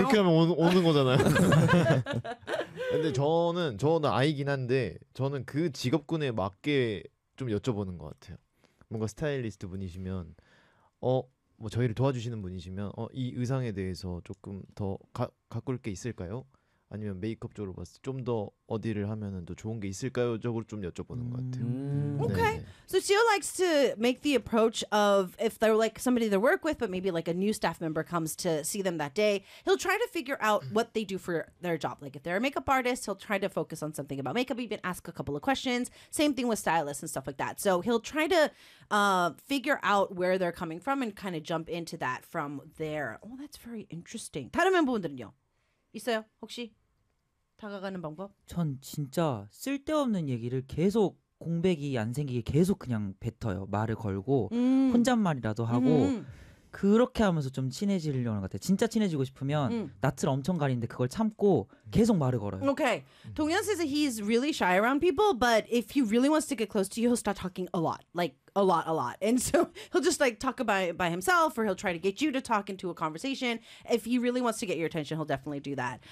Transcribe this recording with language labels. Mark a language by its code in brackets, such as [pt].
[ko] 이렇게 하면 오는 거잖아요. 근데 저는 아이긴 한데 저는 그 직업군에 맞게 좀 여쭤보는 것 같아요. 뭔가 스타일리스트 분이시면, 뭐 저희를 도와주시는 분이시면, 이 의상에 대해서 조금 더 가꿀 게 있을까요? 아니면 메이크업 쪽으로 봤을 때 좀 더 어디를 하면은 더 좋은 게 있을까요? 저걸 좀 여쭤보는 것 같아요. [en] Okay. So Gio likes to make the approach of if they're like somebody they work with, but maybe like a new staff member comes to see them that day, he'll try to figure out what they do for their job. Like if they're a makeup artist, he'll try to focus on something about makeup, even ask a couple of questions. Same thing with stylists and stuff like that. So he'll try to figure out where they're coming from and kind of jump into that from there. Oh, that's very interesting. [ko] 다른 멤버분들은요? 있어요? 혹시 다가가는 방법? 전 진짜 쓸데없는 얘기를 계속 공백이 안 생기게 계속 그냥 뱉어요. 말을 걸고 혼잣말이라도 하고 그렇게 하면서 좀 친해지려는 것 같아요. 진짜 친해지고 싶으면 낯을 엄청 가리는데 그걸 참고 계속 말을 걸어요. [en] Okay. Dongyeon says that he's really shy around people, but if he really wants to get close to you, he'll start talking a lot. Like a lot. And so he'll just like talk about it by himself, or he'll try to get you to talk into a conversation. If he really wants to get your attention, he'll definitely do that.